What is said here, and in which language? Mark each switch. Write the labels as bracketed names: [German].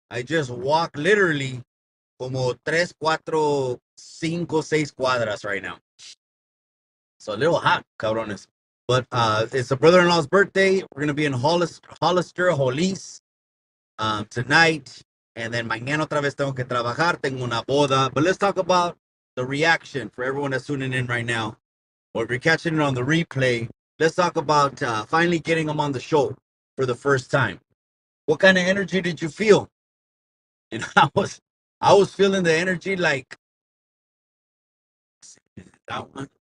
[English] I just walk literally [Spanish] como 3, 4, 5, 6 cuadras [English] right now. So a little hot, [Spanish] cabrones. [English] But it's a brother-in-law's birthday. We're going to be in Hollister, Hollis tonight. And then [Spanish] mañana otra vez tengo que trabajar. Tengo una boda. [English] But let's talk about the reaction for everyone that's tuning in right now. Or if you're catching it on the replay, let's talk about finally getting them on the show for the first time. What kind of energy did you feel? You know, I was feeling the energy like that one.